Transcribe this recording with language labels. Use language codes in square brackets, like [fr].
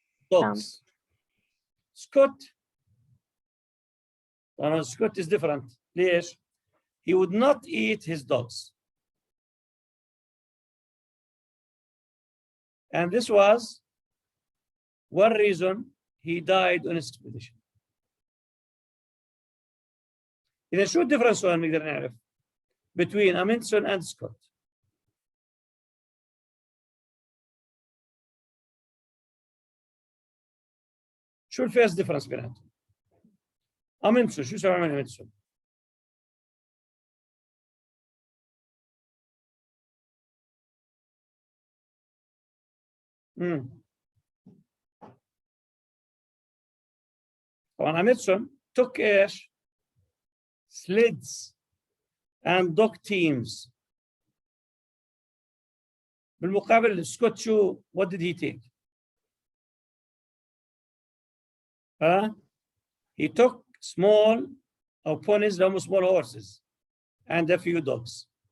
[en] dogs. Scott is different. [ar] ليش? [en] He would not eat his dogs. And this was one reason he died on his expedition. [ar] إذا شو الديفرنس نقدر نعرف [en] between Amundsen and Scott? [ar] شو الفيرست ديفرنس بيناتهم؟ امندسون شو سوى من امندسون؟ طبعا امندسون took ايش؟ [en] sleds and dog teams. [ar] بالمقابل سكوت شو [en] what did he take؟ he took small or ponies [ar] لهم [en] small horses and a few dogs.